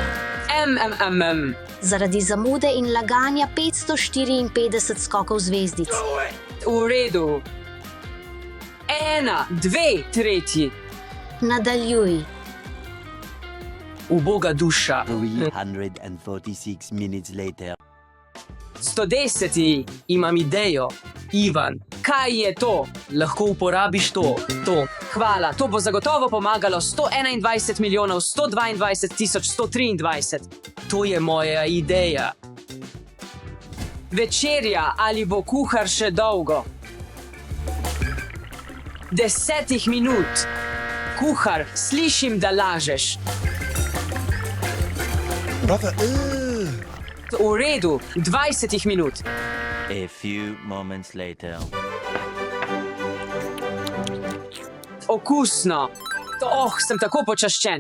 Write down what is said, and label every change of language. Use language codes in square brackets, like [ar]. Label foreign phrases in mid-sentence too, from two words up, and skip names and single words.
[sl] Zaradi zamude in laganja 554 skokov zvezdic. V redu. 1, 2, 3. Nadaljuj. Uboga duša. [en] 346 minutes later. 110. [sl] Imam idejo. Ivan, Kaj je to? lahko uporabiš to. Hvala, to bo zagotovo pomagalo 121 milijonov 122 tisoč 123. To je moja ideja. Večerja, ali bo kuhar še dolgo? 10 minut. Kuhar, slišim, da lažeš. V redu, 20 minut. [en] A few moments later. [sl] Okusno. Sem tako počaščen.